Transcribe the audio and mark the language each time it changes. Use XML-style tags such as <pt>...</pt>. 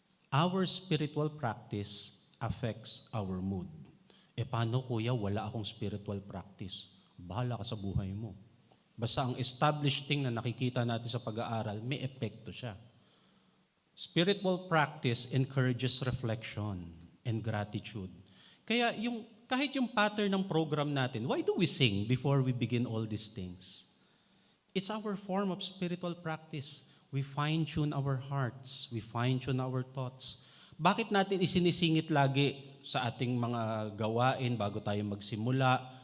<en>Our spiritual practice affects our mood.</en> <tl>Paano kuya, wala akong spiritual practice? Bahala ka sa buhay mo. Basta ang established thing na nakikita natin sa pag-aaral, may epekto siya.</tl> <en>Spiritual practice encourages reflection and gratitude.</en> <tl>Kaya kahit yung pattern ng program natin,</tl> <en>why do we sing before we begin all these things? It's our form of spiritual practice. We fine-tune our hearts. We fine-tune our thoughts.</en> <tl>Bakit natin isinisingit lagi sa ating mga gawain bago tayo magsimula?</tl>